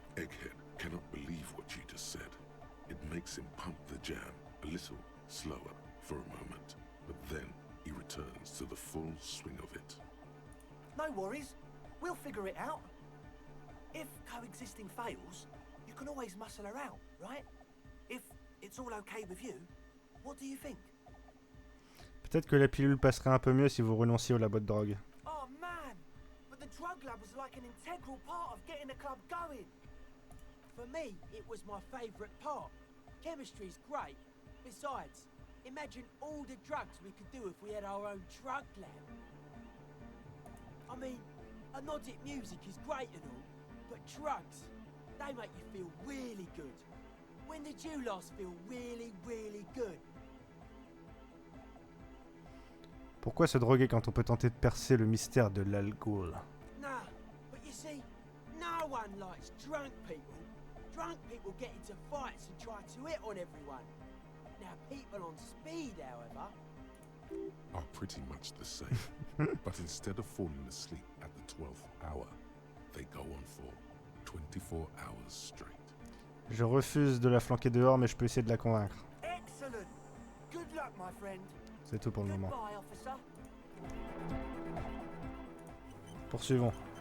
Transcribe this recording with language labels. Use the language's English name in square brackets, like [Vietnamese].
[English] Egghead cannot believe what you just said. It makes him pump the jam a little slower for a moment, but then he returns to the full swing of it. No worries. We'll figure it out. If coexisting fails, you can always muscle her out, right? If it's all okay with you, what do you think? [French] Peut-être que la pilule passerait un peu mieux si vous renonciez au labo de drogue. [English] Oh man, but the drug lab was like an integral part of getting the club going. For me, it was my favourite part. Chemistry's great. Besides, imagine all the drugs we could do if we had our own drug lab. I mean, anodic music is great and all, but drugs, they make you feel really good. When did you last feel really, really good? [French] Pourquoi se droguer quand on peut tenter de percer le mystère de l'alcool? [English] Nah, but you see, no one likes drunk people. Drunk people get into fights and try to hit on everyone. Now, people on speed, however, Are pretty much the same, but instead of falling asleep at the 12th hour, they go on for 24 hours straight. [French] Je refuse de la flanquer dehors, mais je peux essayer de la convaincre. [English] Excellent. Good luck, my friend. [French] C'est tout pour le moment. [English] Goodbye, officer. [French] Poursuivons.